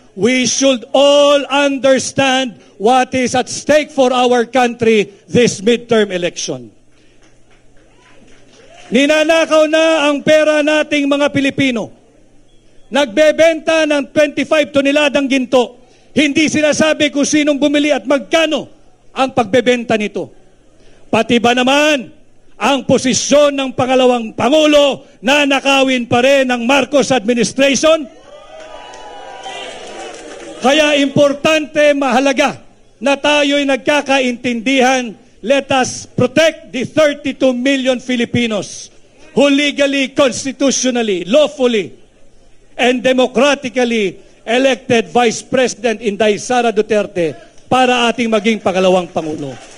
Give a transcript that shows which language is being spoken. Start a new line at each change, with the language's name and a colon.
English: we should all understand what is at stake for our country this midterm election.
Filipino: Ninanakaw na ang pera nating mga Pilipino. Nagbebenta ng 25 toneladang ginto. Hindi sinasabi kung sinong bumili at magkano ang pagbebenta nito. Pati ba naman ang posisyon ng pangalawang Pangulo na nakawin pa rin ng Marcos administration? Kaya importante, mahalaga na tayo'y nagkakaintindihan.
English: Let us protect the 32 million Filipinos who legally, constitutionally, lawfully, and democratically elected Vice President Inday Sara Duterte
Filipino: para ating maging pangalawang Pangulo.